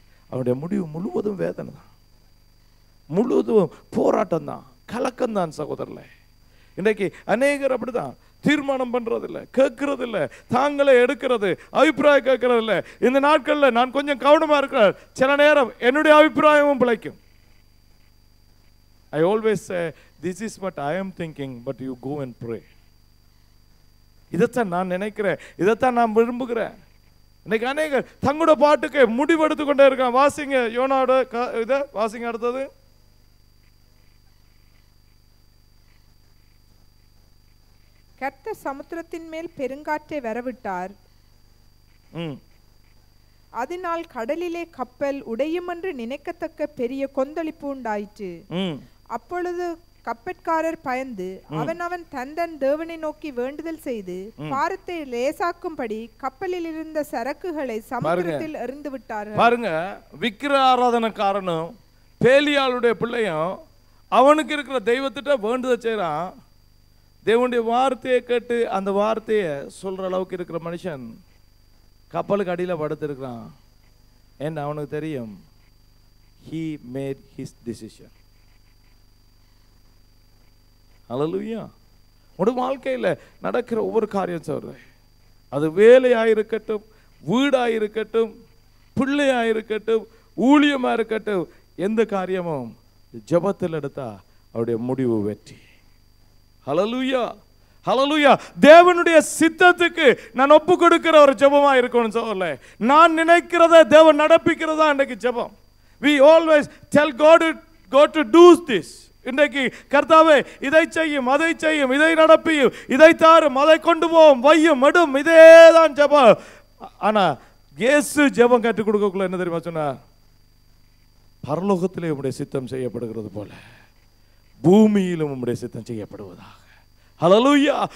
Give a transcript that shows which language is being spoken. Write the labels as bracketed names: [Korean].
[Tamil] அவனுடைய முடிவு முழுவதும் வேதனை தான், முழுவதும் போராட்டம் தான், கலக்கம் தான் சகோதரர்களே. இன்றைக்கு அநேகர் அப்படிதான் தீர்மானம் பண்றதில்லை, கேட்கறது இல்லை, தாங்களே எடுக்கிறது, அபிப்பிராயம் கேட்கறது இல்லை. இந்த நாட்களில் நான் கொஞ்சம் கவனமா இருக்கிறேன். சில நேரம் என்னுடைய அபிப்பிராயமும் பிழைக்கும். [English] I always say, this is what I am thinking, but you go and pray. [Tamil] இதைத்தான் நான் நினைக்கிறேன், இதைத்தான் நான் விரும்புகிறேன். இன்னைக்கு அநேகர் தங்களோட பாட்டுக்கு முடிவெடுத்து கொண்டே இருக்கான். வாசிங்க யோனாவோட இதை வாசிங்க. அடுத்தது கர்த்தர் சமுத்திரத்தின் மேல் பெருங்காற்றை வரவிட்டார். அதனால் கடலிலே கப்பல் உடையும் என்று நினைக்கத்தக்க பெரிய கொந்தளிப்பு உண்டாயிற்று. அப்பொழுது கப்பற்காரர் பயந்து அவன் தன் தேவனை நோக்கி வேண்டுதல் செய்து பாரத்தை லேசாக்கும்படி கப்பலில் இருந்த சரக்குகளை சமுத்திரத்தில் எறிந்து விட்டார்கள். பாருங்க, விக்கிர ஆராதனைக்காரனும் பேலியாளுடைய பிள்ளையும் அவனுக்கு இருக்கிற தெய்வத்திட்ட வேண்டுதல் செய்யறான். தேவனுடைய வார்த்தையை கேட்டு அந்த வார்த்தையை சொல்ற அளவுக்கு இருக்கிற மனுஷன் கப்பலுக்கு அடியில் படுத்திருக்கிறான். ஏன்னா அவனுக்கு தெரியும், [English] he made his decision. [Tamil] ஹல்லேலூயா. உடைய வாழ்க்கையில் நடக்கிற ஒவ்வொரு காரியம் சொல்றேன், அது வேலையாயிருக்கட்டும், வீடாயிருக்கட்டும், பிள்ளையாயிருக்கட்டும், ஊழியமா இருக்கட்டும், எந்த காரியமும் ஜெபத்தில் எடுத்தா அவருடைய முடிவு வெற்றி. ஹல்லேலூயா, ஹல்லேலூயா. தேவனுடைய சித்தத்துக்கு நான் ஒப்பு கொடுக்கிற ஒரு ஜெபமா இருக்கணும்னு சொல்லல, நான் நினைக்கிறத தேவன் நடப்பிக்கிறதா இன்றைக்கு ஜெபம். [English] We always tell God to do this. [Tamil] இன்றைக்கு கர்த்தாவே இதை செய்யும், அதை செய்யும், இதை நடப்பியும், இதை தாரும், அதை கொண்டு போவோம், வையும், எடும், இதே தான் ஜெபம். ஆனா இயேசு ஜெபம் கற்றுக் கொடுக்கக்குள்ள என்ன தெரியுமா சொன்னார்? பரலோகத்திலே உம்முடைய சித்தம் செய்யப்படுகிறது போல பூமியிலும் உம்முடைய சித்தம் செய்யப்படுவதாக. ஹல்லேலூயா.